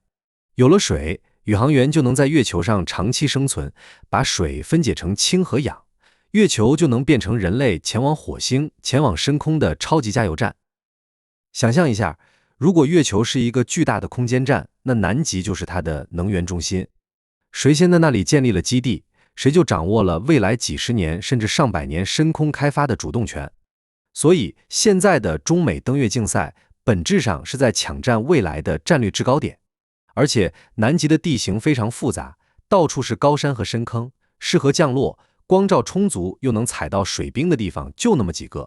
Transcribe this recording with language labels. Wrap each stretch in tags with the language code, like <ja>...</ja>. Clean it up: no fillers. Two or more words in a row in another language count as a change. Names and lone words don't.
<zh>有了水，宇航員就能在月球上長期生存，把水分解成氢和氧，月球就能变成人類前往火星、前往深空的超級加油站。想象一下，如果月球是一個巨大的空間站，那南极就是它的能源中心。誰先在那裡建立了基地，誰就掌握了未來幾十年甚至上百年深空開發的主動權。所以，現在的中美登月競賽本質上是在搶占未來的戰略制高點。而且，南極的地形非常複雜，到處是高山和深坑，適合降落，光照充足又能踩到水冰的地方就那麼幾個。</zh>